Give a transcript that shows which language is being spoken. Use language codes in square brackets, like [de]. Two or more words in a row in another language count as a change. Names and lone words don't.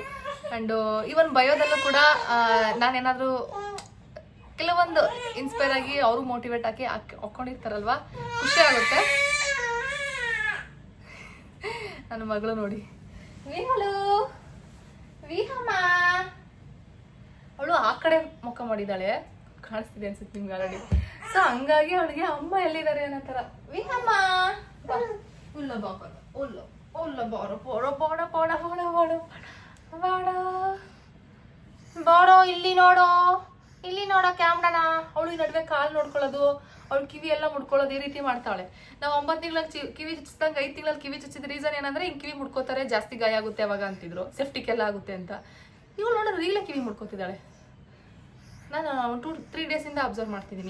[en] and even [kn] ಬಯೋದಲ್ಲೂ ಕೂಡ ನಾನೇನಾದರೂ ಕೆಲವೊಂದು ಇನ್ಸ್ಪೈರ್ ಆಗಿ ಅವರು ಮೋಟಿವೇಟ್ ಆಗಿ ಹಾಕ್ಕೊಂಡಿರ್ತಾರಲ್ವ, ಖುಷಿ ಆಗುತ್ತೆ. ನನ್ನ ಮಗಳು ನೋಡಿ, ಅವಳು ಆ ಕಡೆ ಮುಖ ಮಾಡಿದ್ದಾಳೆ, ಕಾಣಿಸ್ತಿದೆ ಅನ್ಸುತ್ತೆ ನಿಮ್ಗೆ ಆಲ್ರೆಡಿ. ಸೊ ಹಂಗಾಗಿ ಅವಳಿಗೆ ಅಮ್ಮ ಎಲ್ಲಿದ್ದಾರೆ ಅನ್ನೋ ಥರ. ವಿಹಮ್ಮ ಉಲ್ಲ ಬಾಕಲ್ಲ, ಉಲ್ಲ ಉಲ್ಲ ಬಾಡ ಬೋಡ ಬೋಡ ಬೋಡ ಬೋಡ ಬೋಡ ಬಾಡ ಬಾಡೋ, ಇಲ್ಲಿ ನೋಡೋ, ಇಲ್ಲಿ ನೋಡೋ ಕ್ಯಾಮ್ರಾನ. ಅವಳು ಈ ನಡುವೆ ಕಾಲು ನೋಡ್ಕೊಳ್ಳೋದು, ಅವಳು ಕಿವಿ ಎಲ್ಲ ಮುಡ್ಕೊಳ್ಳೋದು, ಈ ರೀತಿ ಮಾಡ್ತಾಳೆ. ನಾವು 9 ತಿಂಗಳಿಗೆ ಕಿವಿ ಚುಚ್ಚಿದಂಗೆ 5 ತಿಂಗಳಲ್ಲಿ ಕಿವಿ ಚುಚ್ಚಿದ ರೀಸನ್ ಏನಂದ್ರೆ, ಹಿಂಗೆ ಕಿವಿ ಮುಡ್ಕೋತಾರೆ, ಜಾಸ್ತಿ ಗಾಯ ಆಗುತ್ತೆ ಅವಾಗ ಅಂತಿದ್ರು, ಸೆಫ್ಟಿಕ್ಕೆಲ್ಲ ಆಗುತ್ತೆ ಅಂತ. ಇವಳು ನೋಡೋದು ಈಗಲೇ ಕಿವಿ ಮುಡ್ಕೋತಿದ್ದಾಳೆ. ನಾನು 2-3 ಡೇಸಿಂದ ಅಬ್ಸರ್ವ್ ಮಾಡ್ತಿದ್ದೀನಿ.